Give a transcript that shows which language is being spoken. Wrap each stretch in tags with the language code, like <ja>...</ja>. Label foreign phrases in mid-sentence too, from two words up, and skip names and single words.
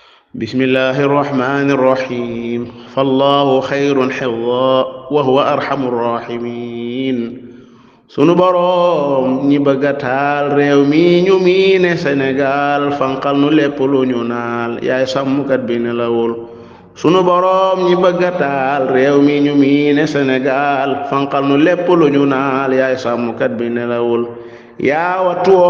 <ar>بسم الله الرحمن الرحيم فالله خير حفظا وهو أرحم الراحمين</ar> <wo>sunu boroom ñi bëgga taal réew mi ñu miine Sénégal fanqal nu lépp lu ñu naal yaay sàmmkat bi nelawul sunu boroom ñi bëgga taal réew mi ñu miine Sénégal fanqal nu lépp lu ñu naal yaay sàmmkat bi nelawul yaa wattu woon</wo>